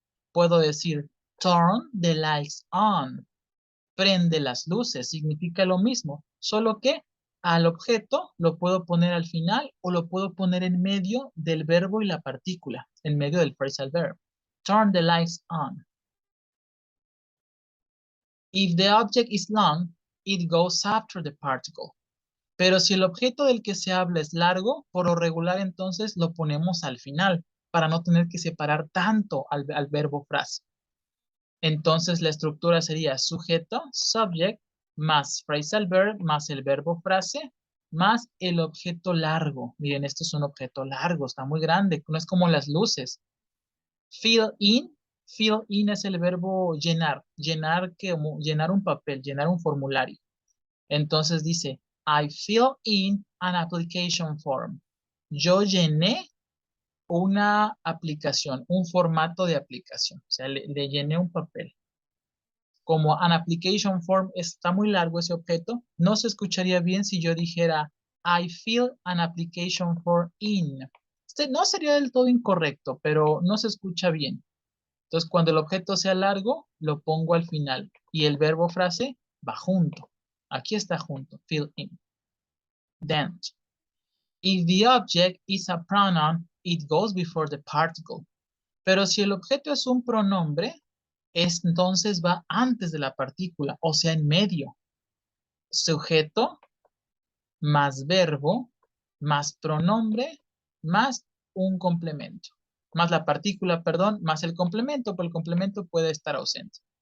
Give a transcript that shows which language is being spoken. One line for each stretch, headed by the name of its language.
Spanish: Puedo decir
English: turn the lights on,
Spanish: prende las luces, significa lo mismo, solo que al objeto lo puedo poner al final o lo puedo poner en medio del verbo y la partícula, en medio del phrasal verb.
English: Turn the lights on. If the object is long, it goes after the particle.
Spanish: Pero si el objeto del que se habla es largo, por lo regular entonces lo ponemos al final, para no tener que separar tanto al verbo frase. Entonces la estructura sería sujeto, subject, más phrasal verb, más el verbo frase, más el objeto largo. Miren, este es un objeto largo, está muy grande, no es como las luces. Fill in es el verbo llenar, llenar un papel, llenar un formulario. Entonces dice,
English: I fill in an application form.
Spanish: Yo llené una aplicación, un formato de aplicación. O sea, le llené un papel. Como an application form está muy largo ese objeto, no se escucharía bien si yo dijera
English: I fill an application form in.
Spanish: Este no sería del todo incorrecto, pero no se escucha bien. Entonces, cuando el objeto sea largo, lo pongo al final y el verbo frase va junto. Aquí está junto, fill in.
English: Then, if the object is a pronoun, it goes before the particle.
Spanish: Pero si el objeto es un pronombre, entonces va antes de la partícula, o sea, en medio. Sujeto más verbo más pronombre más un complemento. Más la partícula, perdón, más el complemento, pero el complemento puede estar ausente.